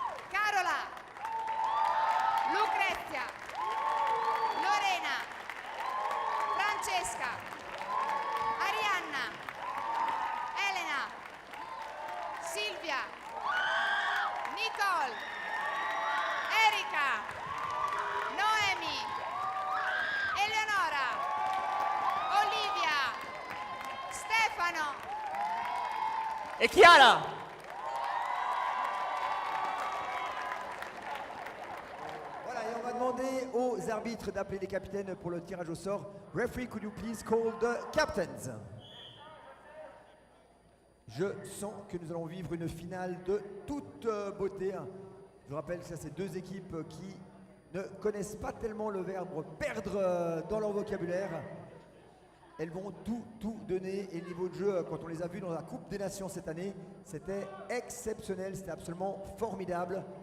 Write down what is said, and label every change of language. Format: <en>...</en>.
<fr>Carola, Lucrezia, Lorena, Francesca, Arianna, Elena, Silvia, Nicole, Erika, Noemi, Eleonora, Olivia, Stefano.</fr> <it>E Chiara!</it> <fr>Voilà, et on va demander aux arbitres d'appeler les capitaines pour le tirage au sort.</fr> <en>Referee, could you please call the captains?</en> <fr>Je sens que nous allons vivre une finale de toute beauté. Je vous rappelle que ça, c'est deux équipes qui ne connaissent pas tellement le verbe perdre dans leur vocabulaire. Elles vont tout donner. Et le niveau de jeu, quand on les a vus dans la Coupe des Nations cette année, c'était exceptionnel, c'était absolument formidable.</fr>